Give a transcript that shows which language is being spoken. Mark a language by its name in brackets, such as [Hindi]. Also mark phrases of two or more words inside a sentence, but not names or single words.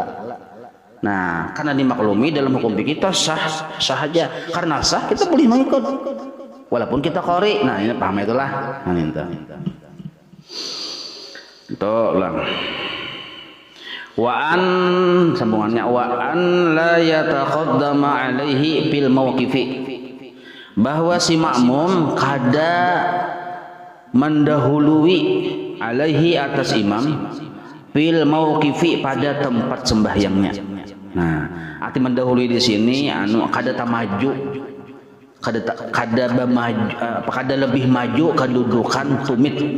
[Banjar] Nah karena dimaklumi dalam hukum kita sah aja, karena sah kita boleh mengikut walaupun kita qori. Nah ini paham itulah. Nah itu lang wa sambungannya [Arabic] وأن لا يتقدم عليه في الموقف, [Banjar] bahwa si makmum kada mendahului alaihi atas imam [Arabic] في الموقف [Banjar] pada tempat sembahyangnya. Nah arti mendahului di sini kada tamaju kada lebih maju kedudukan tumit.